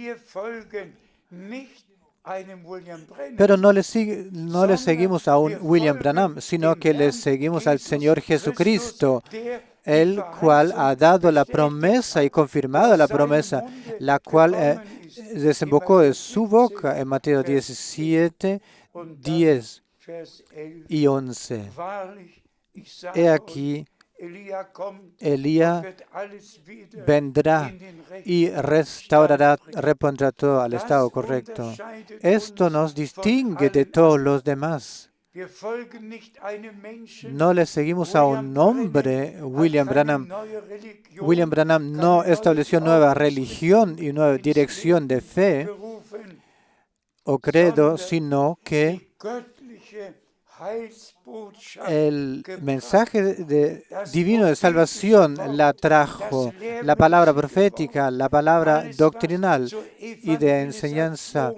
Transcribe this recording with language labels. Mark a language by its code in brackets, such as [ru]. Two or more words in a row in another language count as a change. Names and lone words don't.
[es] Pero no le seguimos a un William Branham, sino que le seguimos al Señor Jesucristo, el cual ha dado la promesa y confirmado la promesa, la cual desembocó de su boca en Mateo 17, 10 y 11. He aquí, Elías vendrá y repondrá todo al estado correcto. Esto nos distingue de todos los demás. [de] Wir folgen nicht einem Menschen. [es] No le seguimos a un hombre, William Branham. William Branham no estableció nueva religión y nueva dirección de fe o credo, sino que el mensaje divino de salvación la trajo, la palabra profética, la palabra doctrinal y de enseñanza.